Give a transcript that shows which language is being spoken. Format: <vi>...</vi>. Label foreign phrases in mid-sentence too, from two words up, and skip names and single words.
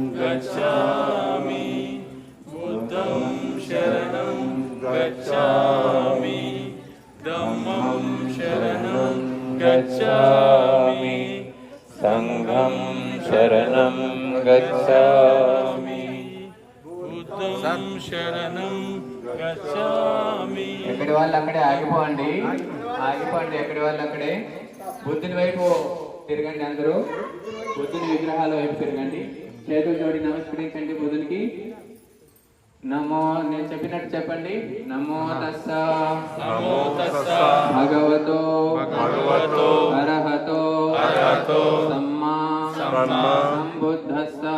<pi>गच्छामि बुद्धं शरणं गच्छामि धम्मं शरणं गच्छामि संघं शरणं गच्छामि बुद्धं शरणं गच्छामि.</pi> <te>ఎక్కడి వాళ్ళు అక్కడే ఆగిపోండి, ఎక్కడి వాళ్ళు అక్కడే. బుద్ధుని వైపు తిరగండి, అందరూ బుద్ధుని విగ్రహాల వైపు తిరగండి, చేతులు జోడి నమస్కరించండి బుద్ధునికి. నమో, నేను చెప్పినట్టు చెప్పండి.</te> <pi>నమో తస్స భగవతో అర్హతో సమ్మా సంబుద్ధస్స.</pi>